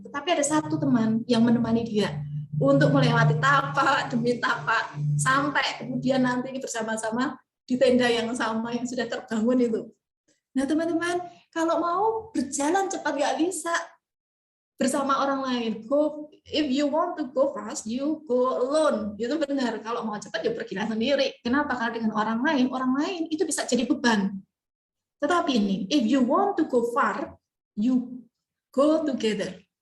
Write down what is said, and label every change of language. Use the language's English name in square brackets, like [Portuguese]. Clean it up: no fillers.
[Indonesian] Tetapi ada satu teman yang menemani dia untuk melewati tapak demi tapak sampai kemudian nanti bersama-sama di tenda yang sama yang sudah terbangun itu. Nah teman-teman, kalau mau berjalan cepat nggak bisa bersama orang lain. [English] If you want to go fast, you go alone. [Indonesian] Itu benar. Kalau mau cepat, ya pergilah sendiri. Kenapa? Karena dengan orang lain itu bisa jadi beban. Tetapi ini, [English] if you want to go far, you go together.